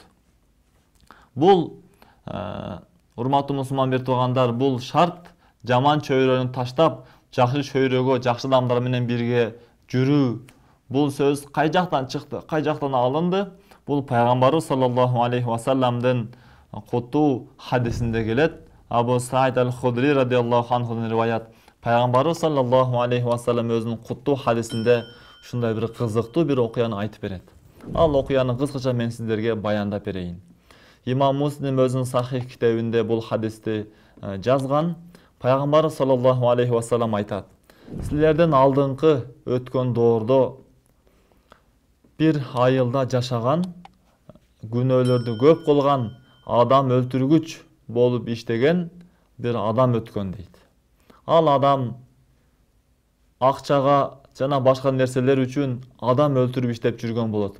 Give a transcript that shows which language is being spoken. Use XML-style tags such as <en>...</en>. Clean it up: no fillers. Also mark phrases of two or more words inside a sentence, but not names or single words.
<ky>Бул урматтуу мусулман бир туугандар, бул шарт жаман чөйрөнү таштап, жакшы чөйрөгө, жакшы адамдар менен бирге жүрүү. Бул сөз кай жактан чыкты, кай жактан алынды? Бул пайгамбарыбыз</ky> <ar>صلى الله عليه وسلم</ar> <ky>куттуу хадисинде келет. Абу Саид аль-Худри</ky> <ar>رضي الله عنه</ar> <ky>риваят. Пайгамбарыбыз</ky> <ar>صلى الله عليه وسلم</ar> <ky>өзүнүн куттуу хадисинде ушундай бир кызыктуу бир окуяны айтып берет. Ал окуяны кыскача мен сиздерге баяндап берейин. Имам Муслим өзүнүн Сахих китебинде бул хадисти жазган. Пайгамбарыбыз</ky> <ar>صلى الله عليه وسلم</ar> <ky>айтат: силерден алдыңкы өткөн доордо бир айылда жашаган, күнөөлөрдү көп кылган, адам өлтүргүч болуп иштеген бир адам өткөн дейт. Ал адам акчага жана башка нерселер үчүн адам өлтүрүп иштеп жүргөн болот.</ky>